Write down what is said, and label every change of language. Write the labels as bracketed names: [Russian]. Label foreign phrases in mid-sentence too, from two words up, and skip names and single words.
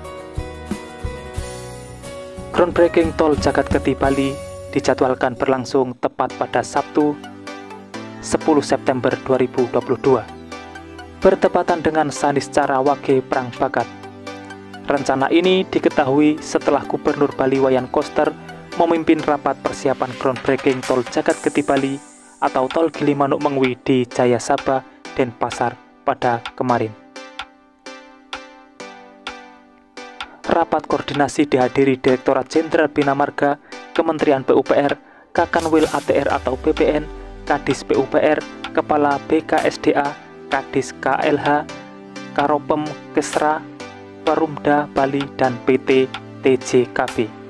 [Indonesian] Groundbreaking tol Jagat Keti Bali dijadwalkan berlangsung tepat pada Sabtu 10 September 2022, bertepatan dengan Saniscara Wage Prang Bakat. Rencana ini diketahui setelah Gubernur Bali Wayan Koster memimpin rapat persiapan groundbreaking tol Jagat Keti Bali atau tol Gilimanuk-Mengwi di Jaya Sabha dan Pasar pada kemarin. Rapat koordinasi dihadiri Direktorat Jenderal Bina Marga, Kementerian PUPR, Kakanwil ATR atau BPN, Kadis PUPR, Kepala BKSDA, Kadis KLH, Karopem Kesra, Perumda Bali, dan PT TJKB.